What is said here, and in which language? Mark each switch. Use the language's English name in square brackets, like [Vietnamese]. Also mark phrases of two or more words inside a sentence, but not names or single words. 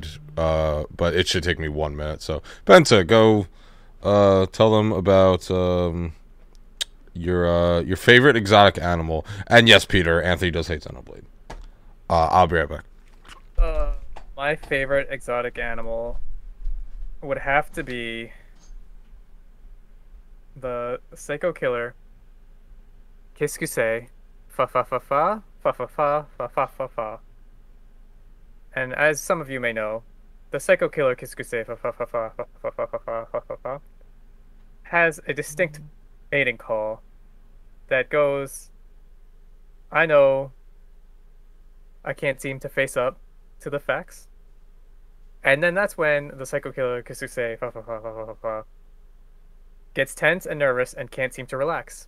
[English] But it should take me 1 minute. So, Benta, go tell them about your favorite exotic animal. And yes, Peter, Anthony does hate Xenoblade. I'll be right back. My favorite exotic animal would have to be the Psycho Killer. Kiskusei. Fa-fa-fa-fa. Fa-fa-fa. Fa-fa-fa-fa. And as some of you may know, the Psycho Killer Kiskusei Fa-fa-fa-fa. Fa-fa-fa-fa. Fa-fa-fa has a distinct mating call that goes, I know I can't seem to face up to the facts. And then that's when the Psycho Killer Kisuse gets tense and nervous and can't seem to relax.